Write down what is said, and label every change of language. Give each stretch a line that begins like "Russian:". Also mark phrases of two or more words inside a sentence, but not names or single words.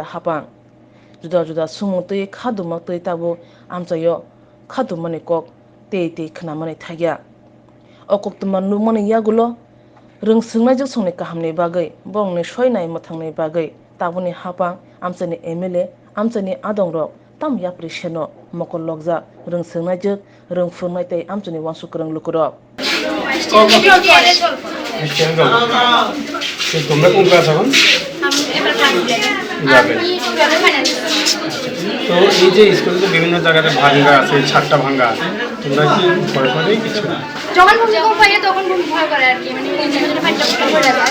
Kok Borok: hapang juda sumung tui khaduma tui tabo amchaio khadumani kok tei khnamani thagya o koktuma nukmani yagulo rwngswrwngnai jugsongni kahamni bagui borongni soinai mwthangni bagui taboni hapang amchani MLA amchani adongrok tam yapri seno mokol logjak rwngswrwngnai jug rwngphwrwngnai tei amchani uansukrang lukurok
Bangla: তোমরা কোন ক্লাস এখন তো এই যে স্কুলে তো বিভিন্ন জায়গাতে ভাঙ্গা আছে ছাদটা ভাঙ্গা তোমরা কি ভয় করে কিছু যখন ভূমিকম্প হয় তখন ভয় করে আর কি মানে পড়ে যায়।